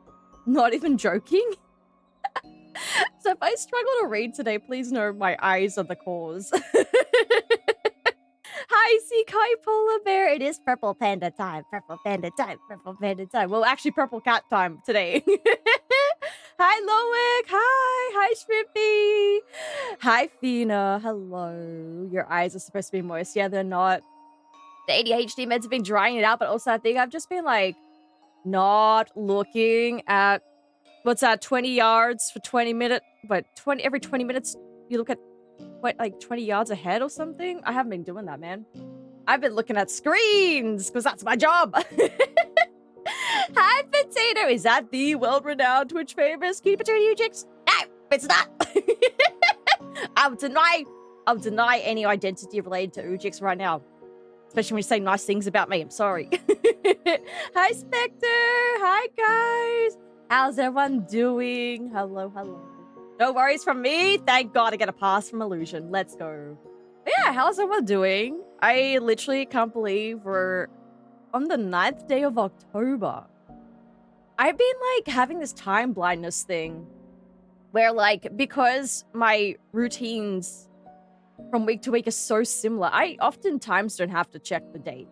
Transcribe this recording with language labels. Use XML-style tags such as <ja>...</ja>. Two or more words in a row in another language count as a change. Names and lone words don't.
<en>Not even joking. So if I struggle to read today, please know my eyes are the cause. Hi, Seakai Polar Bear. It is purple panda time. Purple panda time. Purple panda time. Well, actually, purple cat time today. Hi, Loic. Hi, Shrimpy. Hi, Fina. Hello. Your eyes are supposed to be moist. Yeah, they're not. The ADHD meds have been drying it out, but also I think I've just been like not looking at what's that, 20 yards for 20 minutes, but every 20 minutes you look at what, like 20 yards ahead or something? I haven't been doing that, man. I've been looking at screens because that's my job. Hi, Potato. Is that the world-renowned Twitch famous Cutie Potato Ujix? No, it's not. I'll deny any identity related to Ujix right now. Especially when you say nice things about me. I'm sorry. Hi, Spectre. Hi, guys. How's everyone doing? Hello, hello. No worries from me. Thank God I get a pass from Illusion. Let's go. But yeah, how's everyone doing? I literally can't believe we're on the 9th day of October. I've been like having this time blindness thing where like, because my routines from week to week are so similar, I oftentimes don't have to check the date.</en>